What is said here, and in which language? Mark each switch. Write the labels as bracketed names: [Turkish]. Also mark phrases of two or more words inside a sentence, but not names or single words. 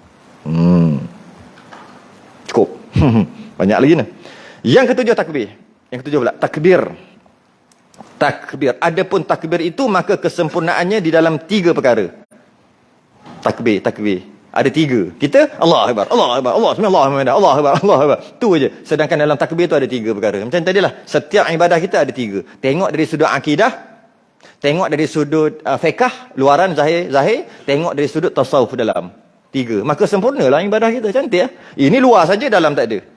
[Malay] Cukup. Banyak lagi ni. Yang ketujuh takbir. Yang ketujuh pula takbir. Takbir. Adapun takbir itu maka kesempurnaannya di dalam 3 perkara. Takbir. Ada 3. [Arabic] Kita الله أكبر، الله أكبر، الله بسم الله الرحمن الرحيم، الله أكبر، الله أكبر. [Malay] Tu aja. Sedangkan dalam takbir tu ada 3 perkara. Macam tadilah, setiap ibadah kita ada 3. Tengok dari sudut akidah, tengok dari sudut fiqh, luaran zahir, tengok dari sudut tasawuf dalam. 3. Maka sempurnalah ibadah kita. Cantik. Ini luar saja, dalam tak ada.